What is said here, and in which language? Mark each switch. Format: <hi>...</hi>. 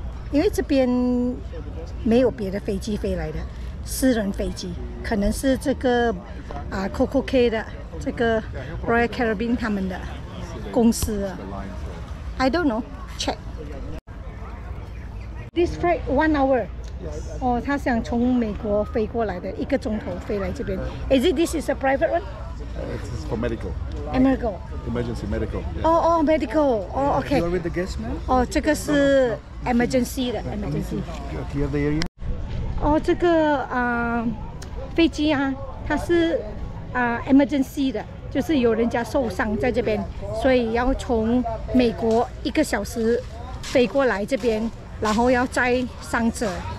<zh>因为这边没有别的飞机飞来的，私人飞机，可能是这个CocoCay 的这个 Royal Caribbean 他们的公司啊。</zh> <en>I don't know. Check. This flight 1 hour.</en> <zh>哦，他想从美国飞过来的，1个钟头飞来这边。</zh> <en>Is it this is a private one? It's for medical. Medical. Emergency medical. 哦 medical. 哦 ，OK. You are with the guest, ma'am?</en> <zh>哦，这个是 emergency 的 emergency。</zh> <en>Do you have the area?</en> <zh>哦，这个飞机啊，它是emergency 的，就是有人家受伤在这边，所以要从美国1个小时飞过来这边，然后要载伤者。</zh>